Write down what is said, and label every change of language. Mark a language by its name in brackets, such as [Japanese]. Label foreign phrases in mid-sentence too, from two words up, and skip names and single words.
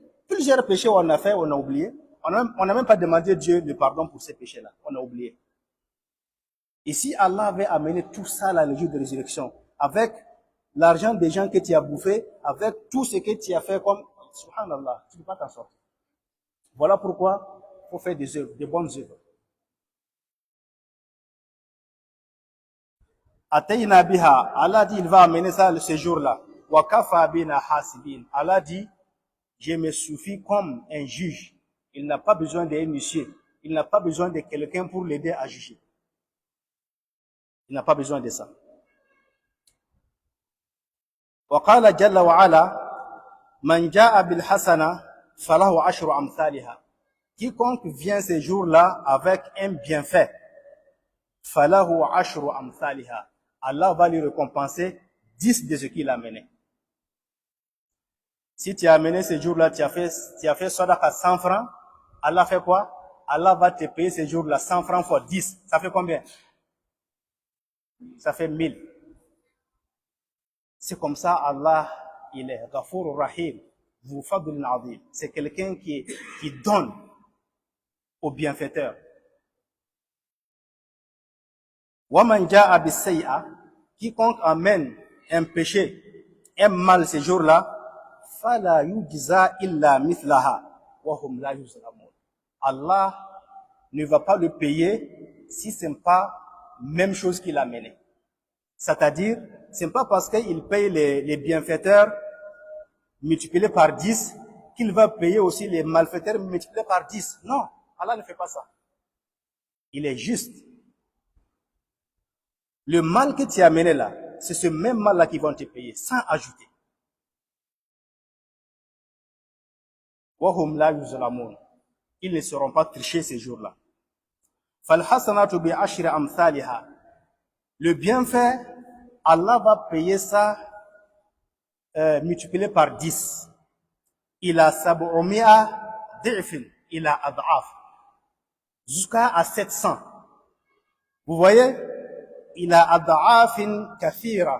[French] Plusieurs péchés on a fait, on a oublié. On n'a même pas demandé Dieu le pardon pour ces péchés-là. On a oublié. Et si Allah avait amené tout ça là, le jour de résurrection, avec l'argent des gens que tu as bouffé, avec tout ce que tu as fait comme, subhanallah, tu ne peux pas t'en sortir. Voilà pourquoi il faut faire des œuvres, des bonnes œuvres. [Arabic] أتينا بها. [French] Allah dit, il va amener ça ce jour-là. [Arabic] وكفى بنا حاسبين. [French] Allah dit, je me suffis comme un juge. Il n'a pas besoin d'un huissier. Il n'a pas besoin de quelqu'un pour l'aider à juger. Il n'a pas besoin de ça. [Arabic] وقال جل وعلا من جاء بالحسنة فله عشر أمثالها. [French] quiconque vient ces jours-là avec un bienfait, [Arabic] فله عشر أمثالها, [French] Allah va lui récompenser 10 de ce qu'il a mené. Si tu as amené ces jours-là, tu as fait sadaqa 100 francs, Allah fait quoi? Allah va te payer ces jours-là 100 francs fois 10. Ça fait combien? Ça fait 1000. C'est comme ça, Allah, il est [Arabic] غفور رحيم, ذو فضل عظيم. [French] C'est quelqu'un qui donne aux bienfaiteurs. [Arabic] ومن جاء بالسيئة, [French] quiconque amène un péché, un mal ces jours-là, [Arabic] فلا يجزى إلا مثلها وهم لا يظلمون. [French] Allah ne va pas le payer si ce n'est pas même chose qu'il a mené. C'est-à-dire, ce n'est pas parce qu'il paye les bienfaiteurs multipliés par 10 qu'il va payer aussi les malfaiteurs multipliés par 10. Non, Allah ne fait pas ça. Il est juste. Le mal que tu as mené là, c'est ce même mal-là qu'ils vont te payer, sans ajouter. [Arabic] وَهُمْ لَا يُظْلَمُونَ. [French] Ils ne seront pas trichés ces jours-là. [Arabic] فَالْحَسَنَاتُ بِعَشْرِ أَمْثَالِهَا. [French] Le bienfait, Allah va payer ça multiplié par 10. Il a 700 ضعف, il a ad'af. Jusqu'à 700. Vous voyez? Il a [Arabic] أضعافا كثيرة.